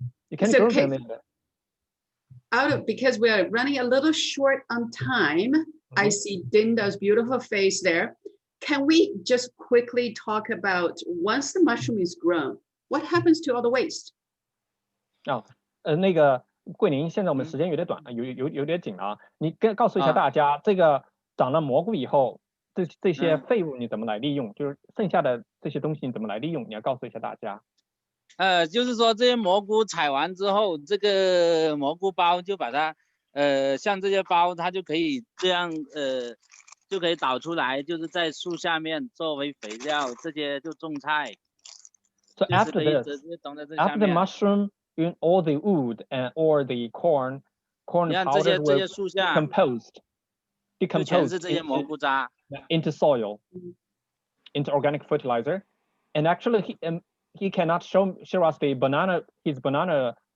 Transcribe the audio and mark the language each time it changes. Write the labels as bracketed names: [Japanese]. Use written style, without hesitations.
[English] You can grow them in there. Because we are running a little short on time. I see Dinda's beautiful face there. Can we just quickly talk about once the mushroom is grown, what happens to all the waste? [Chinese] 那个桂林，现在我们时间有点短，有点紧啊。你告诉一下大家，这个长了蘑菇以后，这些废物你怎么来利用？就是剩下的这些东西你怎么来利用？你要告诉一下大家。就是说这些蘑菇采完之后，这个蘑菇包就把它，像这些包，它就可以这样，就可以导出来，就是在树下面作为肥料，这些就种菜。 [English] So after the mushroom, in all the wood or the corn powder will decompose into soil, into organic fertilizer. And actually, he cannot show us his banana